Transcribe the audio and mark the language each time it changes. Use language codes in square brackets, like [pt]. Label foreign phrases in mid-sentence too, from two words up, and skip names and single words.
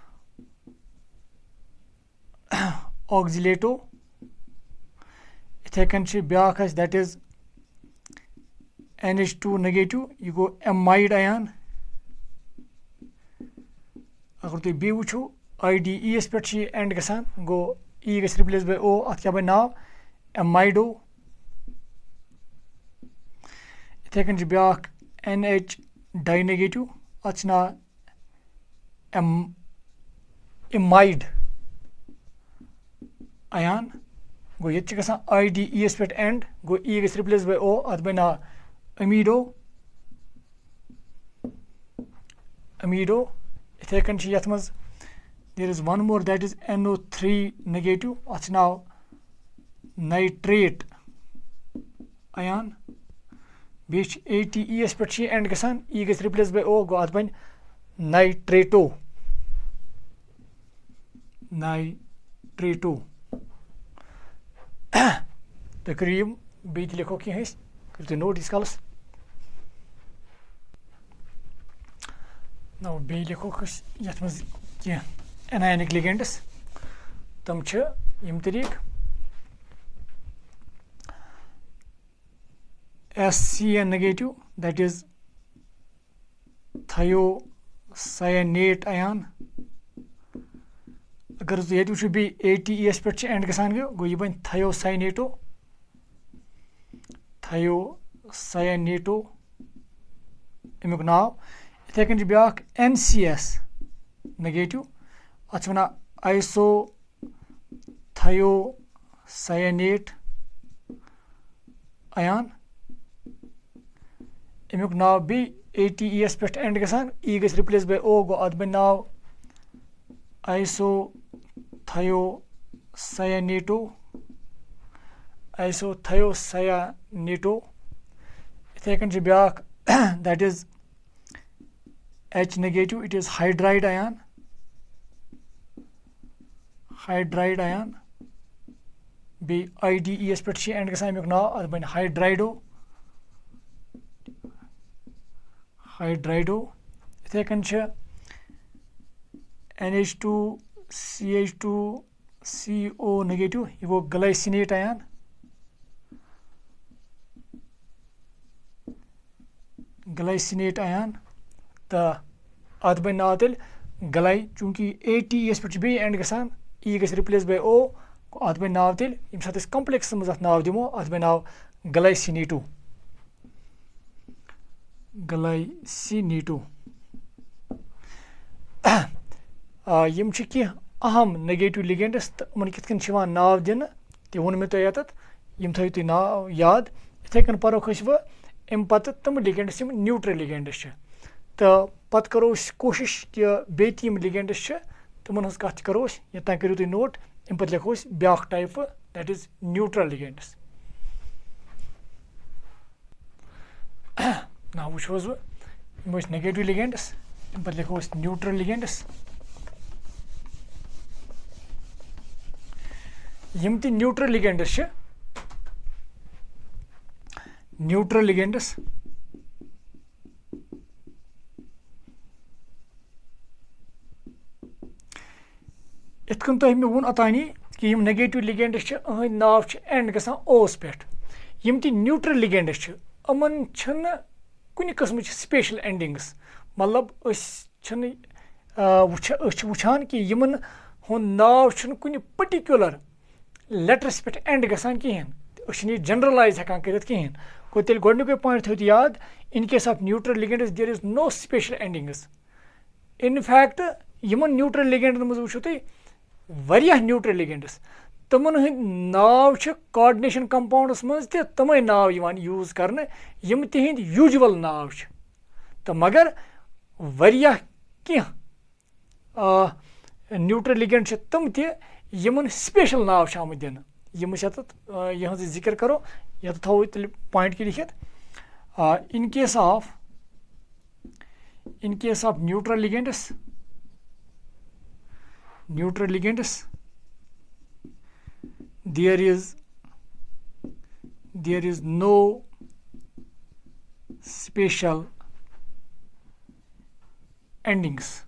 [ks] ऑक्जिलेटो इथे कन ब्या दैट इज [en] NH2 negative [ks] यह गो [en] amide ion [ks] अगर तुम बे वो IDE पे एंड गसान गो E गस [en] replace by O [ks] अत क्या बन नाव एमाइडो इथे कन ब्या [en] NH di negative [ks] अत नाव [en] imide ion [ks] गो ये IDE पे एंड गो E गस [en] replace by O [ks] अत बन नाव अमीडो इथे कन ये मज [en] there is one more that is NO3 negative [ks] अत नाव [en] nitrate ion [ks] बे ATE पे एंड गसान E गस [en] replace by O [ks] गो अत बन नाइट्रेटो तो करो बे लिखो कह करो नोट इस कालस नो बे लिखो ये मज कह [en] anionic ligands [ks] तम यम तरीक [en] SCN negative, that is thiocyanate ion. [ks] अगर ये वुचो बी ATES पे एंड गसान गो यह बन thiocyaneto अमुक नाव इथे कन ब्या [en] NCS negative [ks] अत वन [en] isothiocyanate ion [ks] अमुक नाव बी ATES पे एंड गसान E गस [en] replace by O [ks] गो अत बन नाव isothiocyaneto इथे कन ब्या [en] that is H negative, it is hydride ion [ks] B IDES पे एंड गसान अमुक नाव अत बन hydrido इथे कन [en] NH2 CH2CO negative [ks] यह गो [en] glycinate ion [ks] तो अत बन नाव तेल ग्लाई चूंकि ATES पे बे एंड गसान E गस [en] replace by O [ks] अत बन नाव तेल यम साथ कम्प्लेक्स मज अत नाव दिमो अत बन नाव ग्लाइसिनेटो यम कह अहम [en] negative ligands [ks] तो उन कित नाव दिन तह वो मे तुम यम थो तुम नाव याद इथे कन परोख वो अम पत तम लिगेंड्स यम [en] neutral ligands [ks] तो पत करो कोशिश कि बे तम लिगेंड्स तमन हज कत करो ये करो तुम नोट अम पे लिखो ब्या [en] type that is neutral ligands [ks] ना वो यम [en] negative ligands [ks] अम पे लिखो [en] neutral ligands [ks] यम ती [en] neutral ligands [ks] इतकन तो मे वोन अतानी कि यम [en] negative ligands [ks] नाव एंड गसान ओस पे यम ती [en] neutral ligands [ks] अमन कुन किस्म [en] special endings [ks] मतलब वुचान कि यमन हुन नाव कुन [en] particular letters [ks] पे एंड गसान कहें जनरलाइज हेकान करित कहें गो तेल गोडनुक पॉइंट थो याद [en] in case of neutral ligands there is no special endings in fact [ks] यमन [en] neutral ligands [ks] मज वुचो तुम वारियाह [en] neutral ligands [ks] तमन हंद नाव [en] coordination compounds [ks] मज तमे नाव यूज करने यम तिहिंद यूजुअल नाव तो मगर वारियाह कह [en] neutral ligand [ks] तम तमन स्पेशल नाव आम दिन यम यह जिक्र करो ये थो तेल पॉइंट के लिखित [en] in case of neutral ligands there is no special endings.